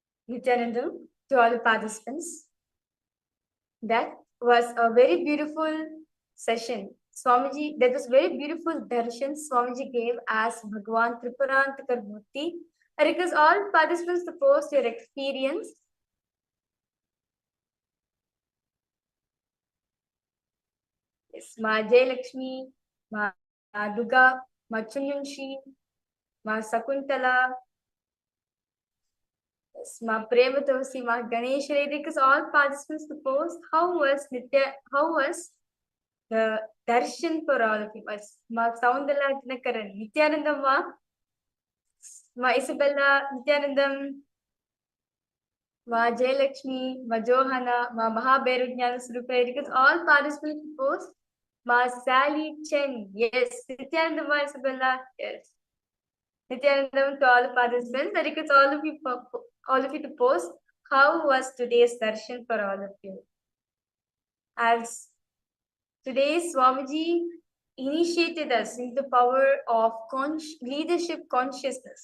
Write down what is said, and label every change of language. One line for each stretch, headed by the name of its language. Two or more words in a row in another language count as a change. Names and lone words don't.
English: Nityanandam, to all the participants. That was a very beautiful session. Swamiji, that was very beautiful darshan Swamiji gave as Bhagwan Tripurantakar Murti. I request all participants to post your experience. Yes, Ma Jayalakshmi, Ma Duga, Ma Chunyunshi, Ma Sakuntala, yes, Ma Prematavasi, Ma Ganesh. I request all participants to post how was the darshan for all of you. Ma Soundala Dinakaran, Nityanandam, Ma Isabella, Nityanandam, Ma Jayalakshmi, Ma Johana, Ma Mahabhairujnana Surupa, because all participants post. Ma Sally Chen, yes. Nityanandam, Ma Isabella, yes. Nityanandam to all the participants. I request all of you to post how was today's darshan for all of you. As today Swamiji initiated us in the power of leadership consciousness.